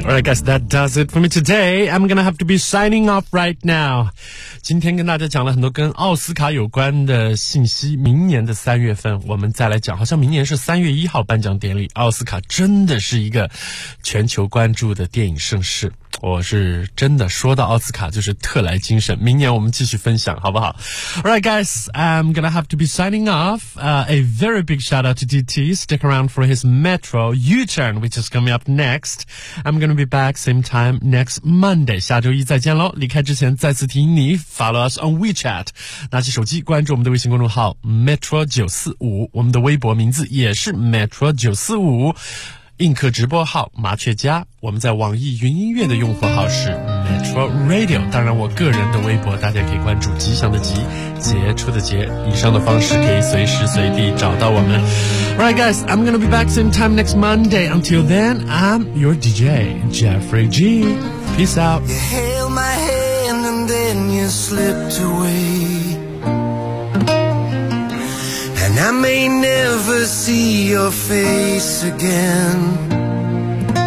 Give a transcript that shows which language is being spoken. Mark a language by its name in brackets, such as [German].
[English] All right, guys, that does it for me today. I'm going to have to be signing off right now. [Chinese] 今天跟大家讲了很多跟奥斯卡有关的信息。明年的三月份我们再来讲，好像明年是三月一号颁奖典礼。奥斯卡真的是一个全球关注的电影盛事。我是真的说到奥斯卡就是特来精神，明年我们继续分享好不好？ [English] Alright guys, I'm gonna have to be signing off. A very big shout out to DT. Stick around for his Metro U-turn, which is coming up next. I'm gonna be back same time next Monday. [Chinese] 下周一再见咯。离开之前再次提醒你 [English] follow us on WeChat. [Chinese] 拿起手机关注我们的微信公众号 Metro945, 我们的微博名字也是 Metro945。映客直播号麻雀家，我们在网易云音乐的用户号是 Metro Radio， 当然我个人的微博大家可以关注吉祥的吉，杰出的杰，以上的方式可以随时随地找到我们。 [English] Alright guys, I'm gonna be back same time next Monday. Until then, I'm your DJ Jeffrey G. Peace out. You held my hand and then you slipped away, and I may never see your face again.